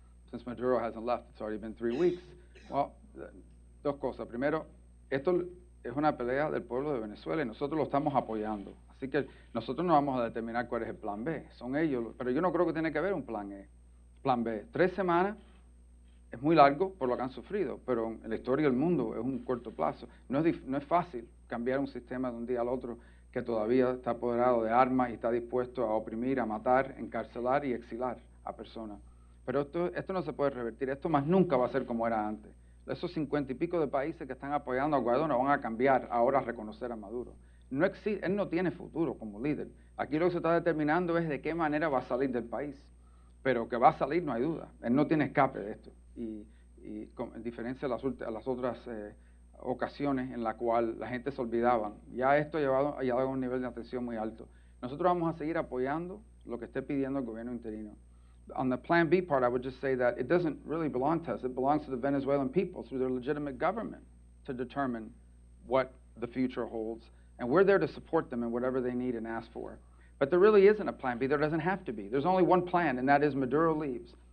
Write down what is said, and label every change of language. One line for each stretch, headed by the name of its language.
English: Since Maduro hasn't left, it's already been 3 weeks. Well,
Spanish: 2 cosas. Primero, esto es una pelea del pueblo de Venezuela y nosotros lo estamos apoyando. Así que nosotros no vamos a determinar cuál es el plan B. Son ellos, pero yo no creo que tiene que haber un plan B. 3 semanas es muy largo por lo que han sufrido, pero en la historia del mundo es un corto plazo. No es fácil cambiar un sistema de un día al otro que todavía está apoderado de armas y está dispuesto a oprimir, a matar, encarcelar y exilar a personas. Pero esto no se puede revertir, esto más nunca va a ser como era antes. Esos 50 y pico de países que están apoyando a Guaidó no van a cambiar ahora a reconocer a Maduro. Él no tiene futuro como líder. Aquí lo que se está determinando es de qué manera va a salir del país. Pero que va a salir no hay duda. Él no tiene escape de esto. En diferencia a las otras ocasiones en las cuales la gente se olvidaba, ya esto ha llegado a un nivel de atención muy alto. Nosotros vamos a seguir apoyando lo que esté pidiendo el gobierno interino.
English: On the Plan B part, I would just say that it doesn't really belong to us. It belongs to the Venezuelan people through their legitimate government to determine what the future holds. And we're there to support them in whatever they need and ask for. But there really isn't a Plan B. There doesn't have to be. There's only one plan, and that is Maduro leaves.